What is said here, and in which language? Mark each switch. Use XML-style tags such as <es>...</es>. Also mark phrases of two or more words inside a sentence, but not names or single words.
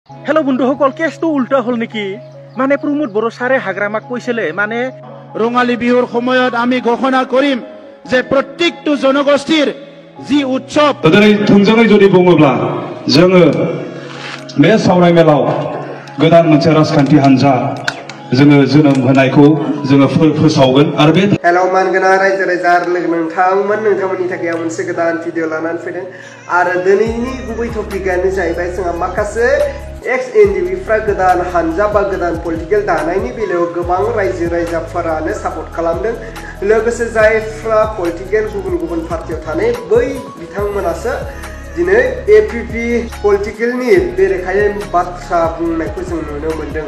<as>हेलो बন্ধুসকল, কেছটো উল্টা হল নেকি? মানে প্রমোদ বড় সারে হাগ্রামাক কইছিলে মানে ৰঙালী বিহুৰ সময়ত আমি ঘোষণা কৰিম যে প্ৰত্যেকটো জনগোষ্ঠীৰ যি উৎসৱ</as> <brx>दिनै थोंजोङै जुदि बुङोब्ला जोङो बे सावरायमेलाव गोदान मोनसे राजखान्थि हान्जा जोङो जोनोम होनायखौ जोङो फोसावगोन आरो बे हेलौ मानगोना रायजो राजा लोगो नोंथांमोननि थाखाय आं मोनसे गोदान भिडिअ लानानै फैदों आरो दिनैनि गुबै टपिकआनो जाहैबाय जोंहा माखासे एक्स एनडिपिफ्रा गोदान हान्जा बा गोदान पलिटिकेल दानायनि बेलायाव गोबां रायजो राजाफोरानो सापर्ट खालामदों लोगोसे जायफ्रा पलिटिकेल गुबुन पार्टियाव थानाय बै बिथांमोनासो दिनै एपिपि पलिटिकेलनि बेरेखायै बाथ्रा बुंनायखौ जों नुनो मोन्दों।</brx>